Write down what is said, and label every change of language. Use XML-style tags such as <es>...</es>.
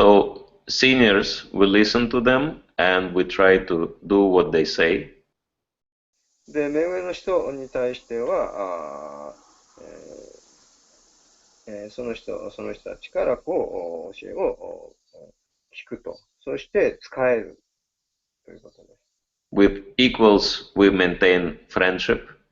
<en>So seniors, we listen to them and we try to do what they say.</en> <ja>で、目上の人に対してはその人たちから教えを聞くと、そして使えるということです。</ja> <en>With equals, we maintain friendship.</en>